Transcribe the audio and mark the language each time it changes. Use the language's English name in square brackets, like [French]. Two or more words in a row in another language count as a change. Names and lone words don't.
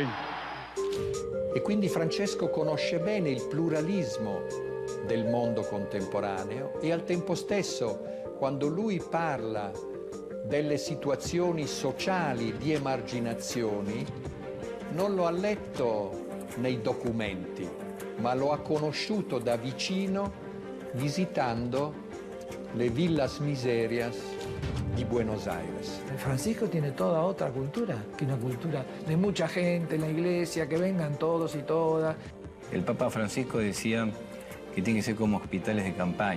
[Italian] E quindi Francesco conosce bene il pluralismo del mondo contemporaneo e al tempo stesso, quando lui parla delle situazioni sociali di emarginazione non lo ha letto nei documenti, ma lo ha conosciuto da vicino visitando le [Spanish] villas miserias de Buenos Aires. Francisco tiene toda otra cultura, que una cultura de mucha gente en la iglesia, que vengan todos y todas. El Papa Francisco decía que tiene que ser como hospitales de campaña.